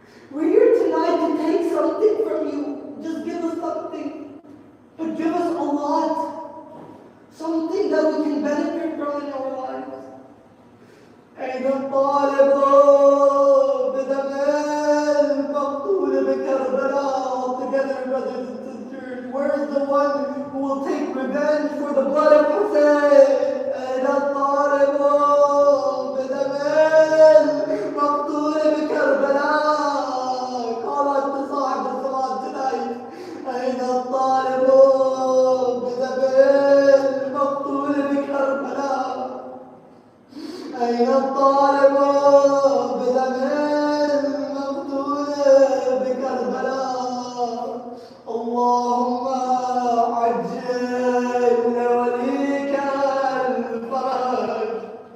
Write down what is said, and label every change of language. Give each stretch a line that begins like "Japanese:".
English: We're here tonight to take something from you. Just give us something. But give us a lot. Something that we can benefit from in our lives.
Arabic: أين الطالب بدم المقتول بكربلاء?
English: All together, brothers and sisters. Where's the one who will take revenge for the blood of Hussein?
Arabic: أين الطالب بدم المقتول بكربلاء?
English: Call out to Sahib al-Zaman tonight.
Arabic: أين الطالب بدم المقتول بكربلاء؟ أين الطالب بدم المقتول بكربلاء؟ اللهم عجل لوليك الفرج.